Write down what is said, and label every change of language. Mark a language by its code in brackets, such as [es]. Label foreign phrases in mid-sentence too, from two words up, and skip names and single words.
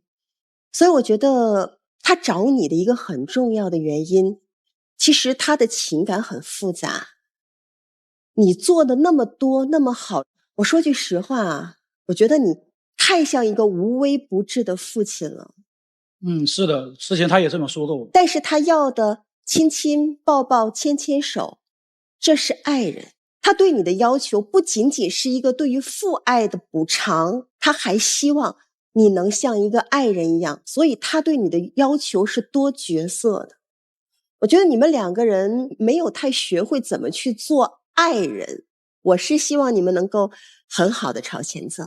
[zh] 所以我覺得他找你的一個很重要的原因，其實他的情感很複雜。你做的那麼多那麼好，我說句實話啊，我覺得你太像一個無微不至的父親了。是的，之前他也這麼說過我。但是他要的親親抱抱牽牽手，這是愛人。他對你的要求不僅僅是一個對於父愛的補償，他還希望你能像一個愛人一樣，所以他對你的要求是多角色的。我覺得你們两個人沒有太學會怎麼去做愛人，我是希望你們能夠很好的朝前走。